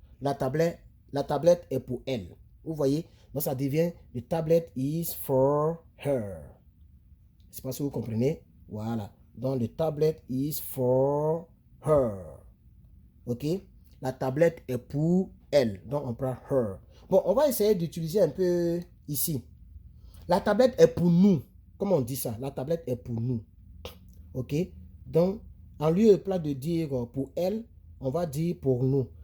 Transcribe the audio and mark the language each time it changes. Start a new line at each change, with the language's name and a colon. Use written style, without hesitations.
French: La tablette est pour elle. Vous voyez? Donc ça devient
English: the tablet is for her.
French: Je ne sais pas si vous comprenez. Voilà.
English: Donc the tablet is for her. Ok?
French: La tablette est pour elle. Donc on prend her. Bon, on va essayer d'utiliser un peu ici. La tablette est pour nous. Comment on dit ça? La tablette est pour nous. Ok? Donc, en lieu et place de dire pour elle, on va dire pour nous.